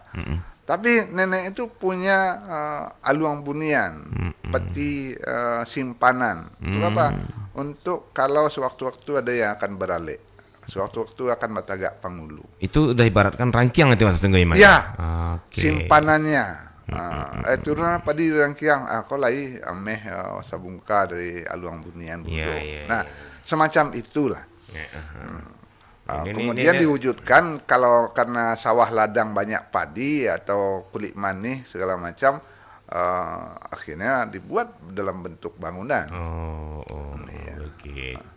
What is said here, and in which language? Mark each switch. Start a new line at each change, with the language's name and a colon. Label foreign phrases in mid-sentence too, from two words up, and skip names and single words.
Indonesian: Tapi nenek itu punya
Minangkabau: aluang bunian,
Indonesian: peti simpanan. Untuk apa? Untuk kalau sewaktu-waktu ada yang akan beralih, sewaktu-waktu akan
Minangkabau: matagak pangulu.
Indonesian: Itu udah ibaratkan rangkiang itu Mas Tenggo ya? Ya, Okay. simpanannya.
Minangkabau: Turunan padi rangkiang, kau lai ameh sabungka dari aluang bunian budo.
Indonesian: Nah, semacam itulah. Kemudian diwujudkan kalau karena sawah ladang banyak padi atau
Minangkabau: kulit manih
Indonesian: segala macam, akhirnya dibuat dalam bentuk bangunan. Begitu.